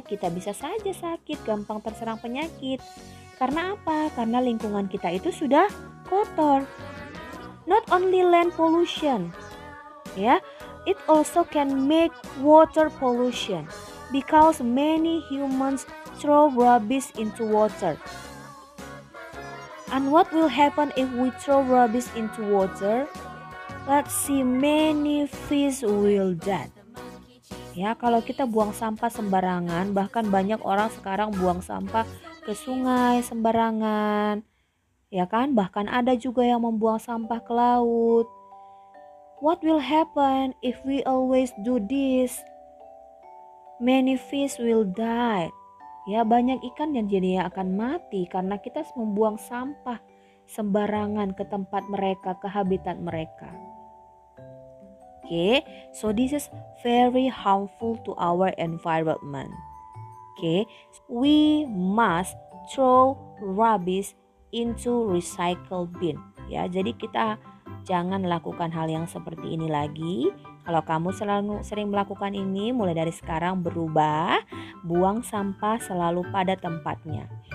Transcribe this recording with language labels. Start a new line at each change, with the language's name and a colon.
Indonesian: Kita bisa saja sakit, gampang terserang penyakit. Karena apa? Karena lingkungan kita itu sudah kotor.
English: Not only land pollution, ya, it also can make water pollution because many humans throw rubbish into water. And what will happen if we throw rubbish into water? Let's see, many fish will die.
Indonesian: Ya, kalau kita buang sampah sembarangan, bahkan banyak orang sekarang buang sampah ke sungai sembarangan. Ya kan, bahkan ada juga yang membuang sampah ke laut.
English: What will happen if we always do this? Many fish will die.
Indonesian: Ya, banyak ikan yang jadinya akan mati karena kita membuang sampah sembarangan ke tempat mereka, ke habitat mereka.
English: Okay, so this is very harmful to our environment. Okay, we must throw rubbish into recycle bin.
Indonesian: Ya, jadi kita jangan lakukan hal yang seperti ini lagi. Kalau kamu selalu sering melakukan ini, mulai dari sekarang berubah, buang sampah selalu pada tempatnya.